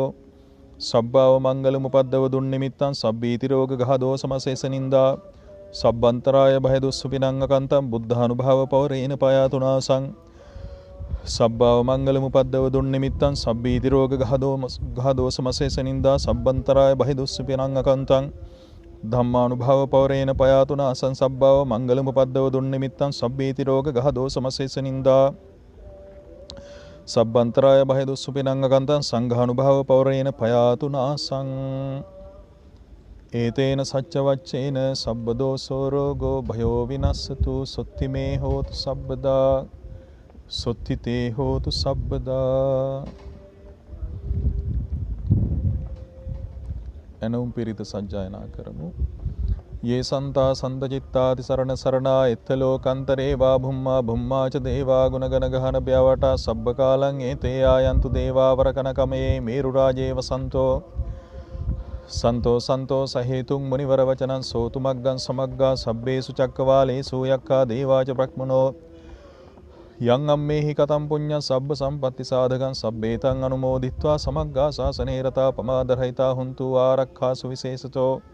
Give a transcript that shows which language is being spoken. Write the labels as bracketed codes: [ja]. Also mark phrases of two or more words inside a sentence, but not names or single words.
[pi] सब्बावमङ्गलमुपद्दव दुर्निमित्तं सब्बीतिरोगघादोषमशेषनिन्दा सब्बन्तराय भयदुःसुपिनङ्गकन्तं बुद्धानुभावपौरेण पयातु नासं सब्बावमङ्गलमुपद्दव दुर्निमित्तं सब्बीतिरोगघादोषमशेषनिन्दा सब्बन्तराय भयदुःसुपिनङ्गकन्तं ධම්මානුභව පවරේන පයාතුන අසංසබ්බව මංගලමුපද්දව දුන්නිමිත්තං සබ්බේති රෝග ගහ දෝසමසේස නින්දා සබ්බන්තරාය භය දුස්සුපිනංගකන්තං සංඝානුභව පවරේන පයාතුන ආසං ඒතේන සච්ච වච්චේන සබ්බදෝසෝ රෝගෝ භයෝ විනස්සතු සොත්ති මේ හෝතු සබ්බදා සොත්ති තේ හෝතු සබ්බදා. [si] එනවුම් පිරිත සජ්ජායනා කරමු. [pi] යේ සන්තා සන්දචිත්තාති සරණ සරණා එත්තලෝකන්තරේ වා භුම්මා භුම්මාච දේවා ගුණගන ගහන බ්‍යවටා සබ්බකාලං ඒතේ ආයන්තු දේවා වරකන කමයේ මේරු රාජේව සන්තෝ සන්තෝ සන්තෝ සහේතුං මුනිවර වචනං සෝතු මග්ගං සමග්ගා සබ්බේසු චක්කවාලේසු යක්ඛා දේවාච බ්‍රහ්මනෝ යං අම්මේහි කතම් පුඤ්ඤං සබ්බ සම්පatti සාධකං සබ්බේතං අනුමෝදිත්වා සමග්ගා සාසනේ රතා පමාදරහිතා හුන්තු ආරක්ඛාසු විශේෂතෝ